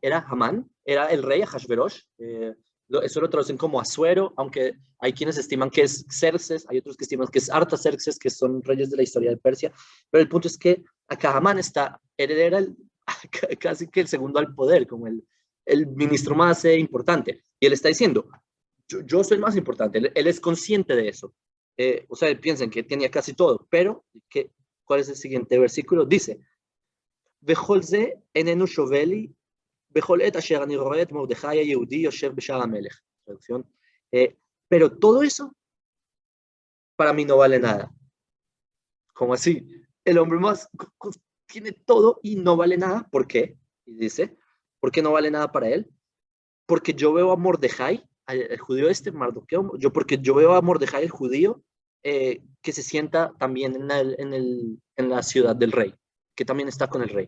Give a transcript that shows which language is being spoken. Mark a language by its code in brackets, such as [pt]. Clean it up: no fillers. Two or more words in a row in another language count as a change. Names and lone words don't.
[es] Era Amán, era el rey Ahasverosh, eso lo traducen como Asuero, aunque hay quienes estiman que es Xerxes, hay otros que estiman que es Artaxerxes, que son reyes de la historia de Persia, pero el punto es que acá Amán está, él era casi que el segundo al poder, como el ministro más importante, y él está diciendo, yo soy el más importante, él es consciente de eso. O sea, piensan que tenía casi todo, pero ¿cuál es el siguiente versículo? Dice, [he] וכל זה איננו שווה לי בכל עת אשר אני רואה את מרדכי היהודי יושב בשער המלך. [es] Traducción. Pero todo eso para mí no vale nada. ¿Cómo así? El hombre más tiene todo y no vale nada. ¿Por qué? Y dice, ¿por qué no vale nada para él? Porque yo veo a Mordejai, el judío Mardoqueo, porque yo veo a Mordejai, el judío, que se sienta también en la ciudad del rey, que también está con el rey.